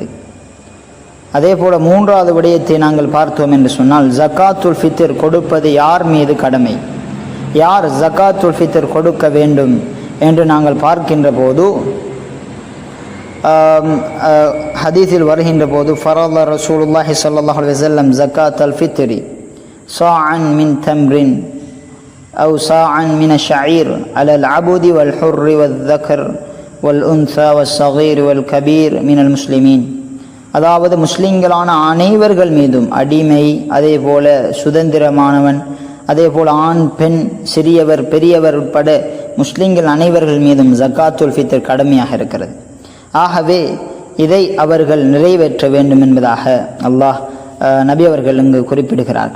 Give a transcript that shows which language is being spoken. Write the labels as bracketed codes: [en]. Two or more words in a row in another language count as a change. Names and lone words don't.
[ta] அதே போல மூன்றாவது விடயத்தை நாங்கள் பார்த்தோம் என்று சொன்னால், ஜகாத்துல் ஃபித்ர் கொடுப்பது யார் மீது கடமை, யார் ஜகாத்துல் ஃபித்ர் கொடுக்க வேண்டும் என்று நாங்கள் பார்க்கின்ற போது ஹதீஸில் வருகின்ற போது [ar] فرض رسول الله صلى الله عليه وسلم زكاة الفطر صاعا من تمر أو صاعا من الشعير على العبد والحر والذكر والأنثى والصغير والكبير من المسلمين. [ta] அதாவது முஸ்லிம்களான அனைவர்கள் மீதும் அடிமை, அதே போல சுதந்திரமானவன், அதே போல ஆண் பெண் சிறியவர் பெரியவர் உட்பட முஸ்லிம்கள் அனைவர்கள் மீதும் ஜக்காத்துல் ஃபித்ர் கடமையாக இருக்கிறது. ஆகவே இதை அவர்கள் நிறைவேற்ற வேண்டும் என்பதாக அல்லாஹ் நபி அவர்கள் இங்கு குறிப்பிடுகிறார்கள்.